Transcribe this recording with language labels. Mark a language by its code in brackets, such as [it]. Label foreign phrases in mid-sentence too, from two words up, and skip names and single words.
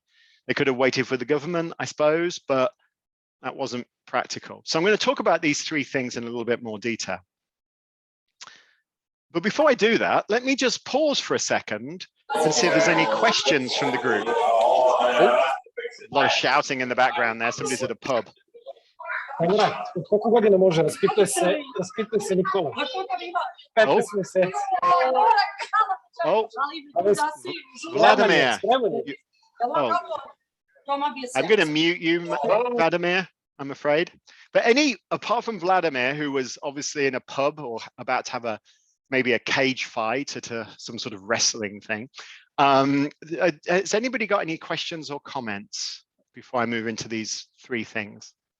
[en] They could have waited for the government, I suppose, but that wasn't practical. So I'm going to talk about these three things in a little bit more detail. But before I do that, let me just pause for a second and see if there's any questions from the group. Oh, a lot of shouting in the background there. Somebody's at a pub. [bg] Колко година може? Разпитай се Никола. 15 месеца. [en] Oh, Vladimir. Oh. I'm going to mute you, Vladimir, I'm afraid. But apart from Vladimir, who was obviously in a pub or about to have maybe a cage fight at some sort of wrestling thing, has anybody got any questions or comments before I move into these three things?